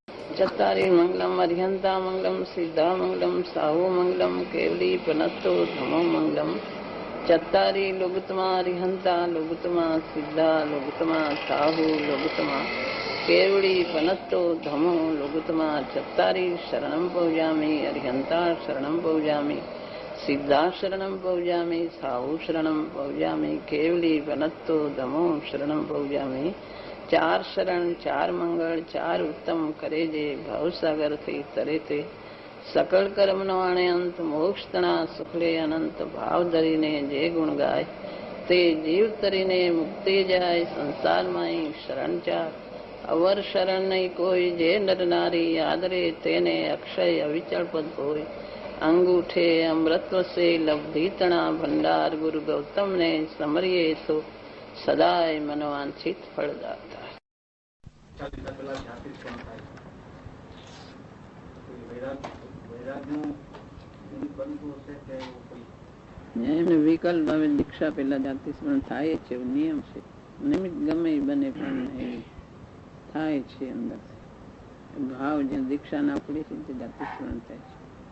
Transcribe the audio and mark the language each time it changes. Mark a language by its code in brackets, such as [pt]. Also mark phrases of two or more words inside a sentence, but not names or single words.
[pra] चत्तारि मंगलम अरिहंता मंगलम सिद्धा मंगलम साहु मंगलम केवली पनत्तो धमो मंगलम चत्तारि लोगुतमा अरिहंता लोगुतमा सिद्धा लोगुतमा साहु लोगुतमा केवली पनत्तो धमो लोगुतमा चत्तारि शरणं पौजामि अरिहंता शरणं पौजामि सिद्धा शरणं पौजामि साहु शरणं पौजामि केवली पनत्तो धमो शरणं पौजामि [gu] ચાર શરણ ચાર મંગલ ચાર ઉત્તમ કરે જે ભાવસાગર થી તરે તે સકલ કર્મ નો આણે અંત મોક્ષ તના સુખલે અનંત ભાવ ધરીને જે ગુણ ગાય તે જીવ તરીને મુક્તિ જાય સંસાર માઈ શરણ ચાર અવર શરણ નહીં કોઈ જે નર નારી આદરે તેને અક્ષય અવિચલ પદ હોય અંગૂઠે અમૃતત્વ સે લબ્ધિ તના ભંડાર ગુરુ ગૌતમ ને સમરિયે તો સદાય મનોવાંછિત ફલ દાતા। એમને વિકલ્પ હવે દીક્ષા પેલા જાતિ સ્મરણ થાય છે, નિયમ છે, નિમિત્ત ગમે એ બને પણ થાય છે અંદર ભાવ જે દીક્ષા ના પડી છે તે જાતિ સ્મરણ થાય છે.